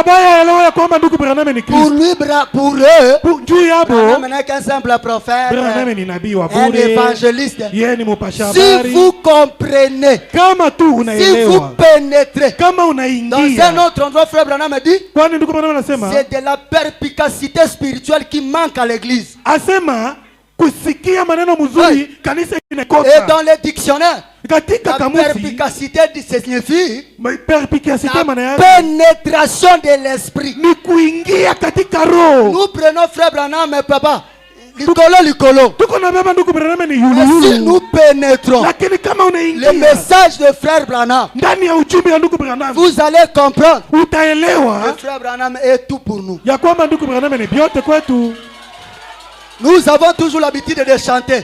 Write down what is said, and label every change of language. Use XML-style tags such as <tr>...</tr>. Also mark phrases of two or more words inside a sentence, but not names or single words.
<fr>Pour lui, pour eux, Branham n'est qu'un simple prophète, un évangéliste. Si vous comprenez, si vous pénétrez dans un autre endroit, frère Branham dit, c'est de la perspicacité spirituelle qui manque à l'église.</fr> <sw>Asema kusikia maneno mzuri kanisa inakosa.</sw> <fr>Et dans les dictionnaires, la perspicacité signifie la pénétration de l'esprit.</fr> <sw>Ni kuingia katika roho.</sw> <fr>Nous prenons frère Branham, mais papa, Licolo. Si nous pénétrons le message de frère Branham, vous allez comprendre que frère Branham est tout pour nous. Nous avons toujours l'habitude de chanter.</fr>